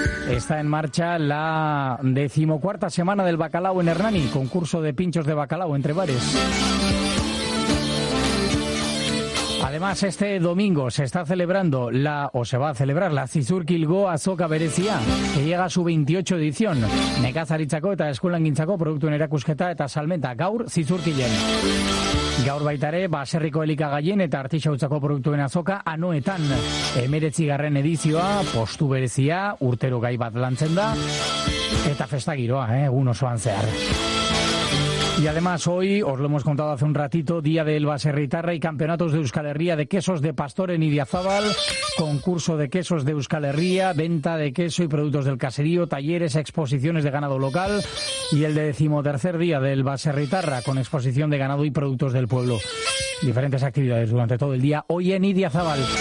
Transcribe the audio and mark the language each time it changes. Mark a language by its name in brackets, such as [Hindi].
[Spanish] Está en marcha la 14ª semana del bacalao en Hernani, concurso de pinchos de bacalao entre bares. Además, este domingo se está celebrando la Zizurkilgo Azoka Berezia, que llega a su 28 edición. [Basque] Nekazaritzako eta eskulangintzako produktuen erakusketa eta salmenta gaur Zizurkilen. Gaur baitare, baserriko elikagaien eta artisautzako produktuen azoka anoetan. 19. edizioa, postu berezia, urtero gai bat lantzen da, eta festa giroa, egun osoan zehar. [Spanish] Y además hoy, os lo hemos contado hace un ratito, Día del Baserritarra y Campeonatos de Euskal Herria de Quesos de Pastor en Idiazabal, concurso de quesos de Euskal Herria, venta de queso y productos del caserío, talleres, exposiciones de ganado local y el 13º Día del Baserritarra con exposición de ganado y productos del pueblo. Diferentes actividades durante todo el día hoy en Idiazabal.